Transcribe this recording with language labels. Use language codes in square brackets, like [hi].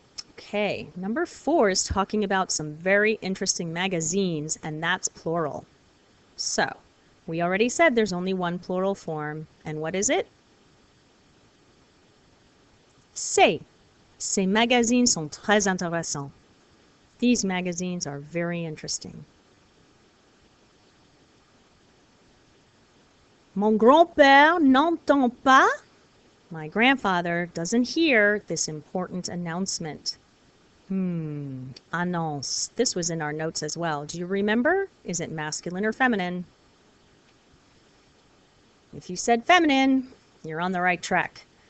[en] Okay, number 4 is talking about some very interesting magazines, and that's plural. So, we already said there's only one plural form, and what is it? [fr] Ces. Ces magazines sont très intéressants. [en] These magazines are very interesting. [fr] Mon grand-père n'entend pas. [en] My grandfather doesn't hear this important announcement. Annonce. This was in our notes as well. Do you remember? Is it masculine or feminine? If you said feminine, you're on the right track.